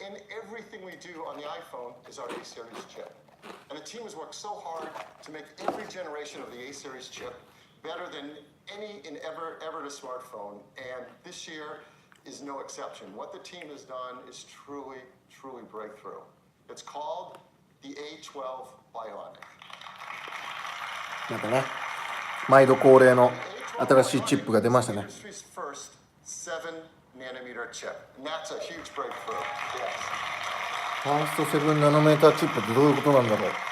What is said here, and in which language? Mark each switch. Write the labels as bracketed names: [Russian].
[English] everything we do on the iPhone is our A series chip. And the team has worked so hard to make every generation of the A series chip better than any and ever to smartphone. And this year is no exception. What the team has done is truly breakthrough. It's called the A12 Bionic. [Japanese] なんかね、毎度恒例の新しいチップが出ましたね。 [English] Industry's first 7nm chip. And that's a huge breakthrough. Yes. [Japanese] ファースト7ナノメーターチップってどういうことなんだろう。